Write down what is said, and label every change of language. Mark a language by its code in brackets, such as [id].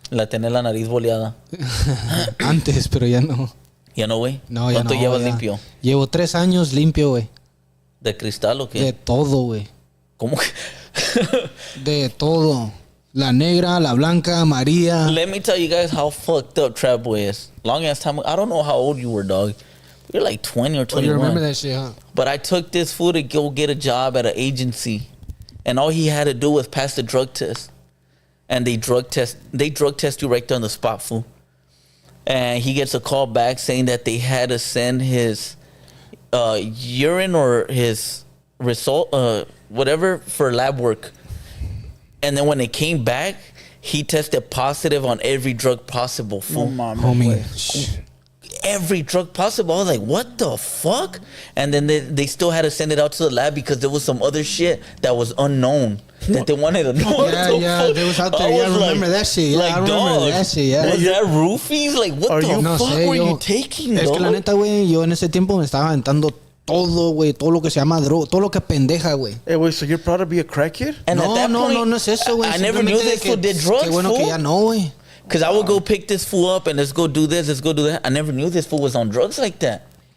[es] Tener la nariz boleada. Antes, pero ya no. ¿Ya no, güey? No, ya no. ¿Cuánto llevas limpio? Llevo 3 años limpio, güey. ¿De cristal o qué? De todo, güey. ¿Cómo que? De todo. La negra, la blanca, María. [en] Let me tell you guys how fucked up Trapboii is. Long ass time. I don't know how old you were, dog. You're like 20 or 21. You remember that shit, huh? But I took this fool to go get a job at an agency. And all he had to do was pass the drug test. And they drug test you right there on the spot, fool. And he gets a call back saying that they had to send his urine or his result, whatever, for lab work. And then when they came back, he tested positive on every drug possible, fool. Homie. Every drug possible. I was like, what the fuck? And then they still had to send it out to the lab because there was some other shit that was unknown that they wanted to know. Yeah, they was out there. Yeah, I remember that shit. Yeah, I remember that shit. Yeah. Was that roofies? Like, what the fuck were you taking, [es] Es que la neta, güey, yo en ese tiempo me estaba aventando todo, güey, todo lo que se llama droga, todo lo que pendeja, güey. [en] Hey, wait, so you're proud to be a crackhead? And [es] no es eso, güey. [en] I never knew this fool did drugs, [es] Qué bueno que ya no, güey. [en] Because I would go pick this fool up and let's go do this, let's go do that. I never knew this fool was on drugs like that.